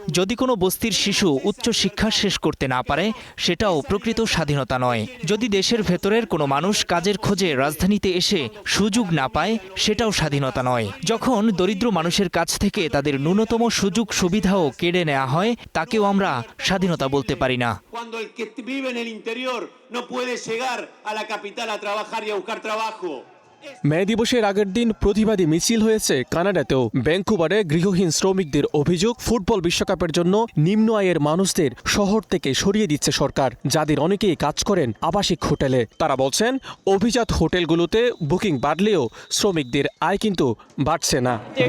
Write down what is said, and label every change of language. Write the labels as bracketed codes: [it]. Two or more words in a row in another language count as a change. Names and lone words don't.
[bn] যদি কোনো বস্তির শিশু উচ্চ শিক্ষা শেষ করতে না পারে, সেটাও প্রকৃত স্বাধীনতা নয়। যদি দেশের ভেতরের কোনো মানুষ কাজের খোঁজে রাজধানীতে এসে সুযোগ না পায়, সেটাও স্বাধীনতা নয়। যখন দরিদ্র মানুষের কাছ থেকে তাদের ন্যূনতম সুযোগ সুবিধাও কেড়ে নেওয়া হয়, তাকেও আমরা স্বাধীনতা বলতে পারি না। [es] no puede llegar a la capital a trabajar y a buscar trabajo. [bn] মে দিবসের আগের দিন প্রতিবাদী মিছিল হয়েছে কানাডাতেও। ভ্যাঙ্কুভারে গৃহহীন শ্রমিকদের অভিযোগ, ফুটবল বিশ্বকাপের জন্য নিম্ন আয়ের মানুষদের শহর থেকে সরিয়ে দিচ্ছে সরকার, যাদের অনেকেই কাজ করেন আবাসিক হোটেলে। তারা বলছেন অভিজাত হোটেলগুলোতে বুকিং বাড়লেও শ্রমিকদের আয় কিন্তু বাড়ছে না।